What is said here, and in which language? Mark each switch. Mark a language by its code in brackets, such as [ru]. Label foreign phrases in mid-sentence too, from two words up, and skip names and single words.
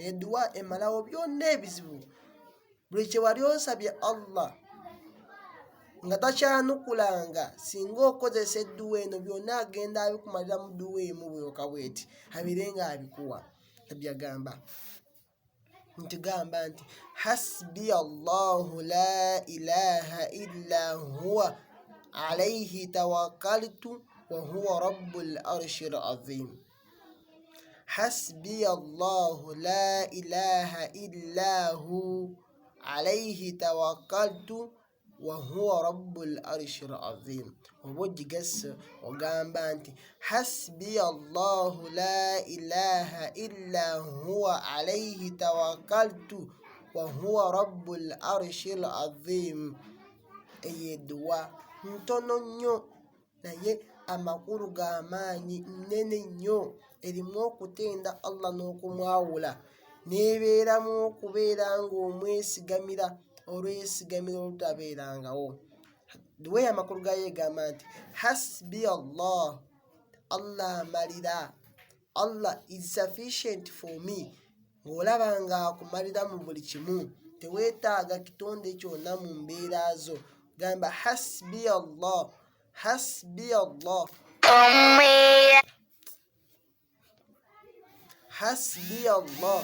[lg] Edduwa emalawo byonna ebizibu. Buli kye wali osabye Allah nga takyanukulanga, singa okozesa edduwa eno byonna agenda abikumalira mu dduwa emu bw'oka bw'eti, abeere nga abikuwa. Nabbi agamba nti [ar] حسبي الله لا إله إلا هو عليه توكلت وهو رب العرش العظيم. حسبي الله لا إله إلا هو عليه توكلت وهو رب العرش العظيم. [lg] Oba ogigasa ogamba nti [ar] حسبي الله لا إله إلا هو عليه توكلت وهو رب العرش العظيم. [lg] Eyo edduwa ntono nnyo naye amakulu g'amaanyi, nnene nnyo, erimu okutenda Allah n'okumwawula, n'ebeeramu okubeera ng'omwesigamira olwesigamiro olutabeerangawo. Dduwa eyo amakulu gayo egamba nti [ar] حسبي الله, [lg] Allah amalira, [en] Allah is sufficient for me. [lg] Ng'olaba ng'akumalira mu buli kimu, teweetaaga kitonde kyonna mu mbeera zo. [ar] Gamba حسبي الله، حسبي الله، حسبي الله.